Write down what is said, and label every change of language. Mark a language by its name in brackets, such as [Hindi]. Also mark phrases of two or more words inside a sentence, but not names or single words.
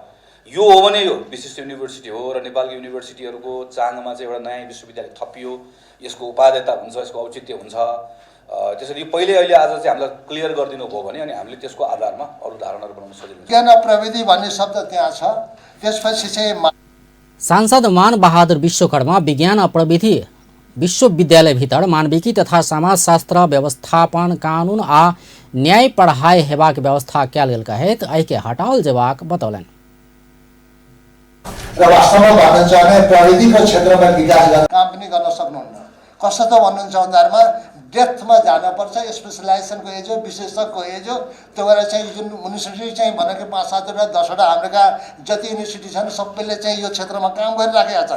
[Nepali] यो हो भने यो विशिष्ट युनिभर्सिटी हो र नेपालको युनिभर्सिटीहरूको चाङमा चाहिँ एउटा नयाँ विश्वविद्यालय थपियो, यसको उपादेयता हुन्छ, यसको औचित्य हुन्छ। त्यसरी पहिले अहिले आज चाहिँ हामीलाई क्लियर गरिदिनु भयो भने अनि हामीले त्यसको आधारमा अरू धारणाहरू बनाउन सजिलो हुन्छ। ज्ञान प्रविधि भन्ने शब्द त्यहाँ छ। त्यसपछि चाहिँ [Maithili] सांसद मान बहादुर विश्वकर्मा विज्ञान प्रविधि विश्वविद्यालय भीतर मानविकी तथा समाजशास्त्र व्यवस्थापन कानून आ न्याय पढ़ाई हेबाक व्यवस्था कयल गेल कहैत एहि के हटाओल जेबाक बतौलन। [Nepali] र वास्तवमा भन्न चाहने प्रविधिको क्षेत्रमा विकास गर्न काम पनि गर्न सक्नुहुन्न। कसो त भन्नुहुन्छ भन्दामा डेप्थमा जानुपर्छ, स्पेसलाइजेसनको एज हो, विशेषज्ञको एज हो। त्यो भएर चाहिँ जुन युनिभर्सिटी चाहिँ भनेको 5-7वटा 10वटा हाम्रा जति युनिभर्सिटी छन् सबैले चाहिँ यो क्षेत्रमा काम गरिराखेका छन्।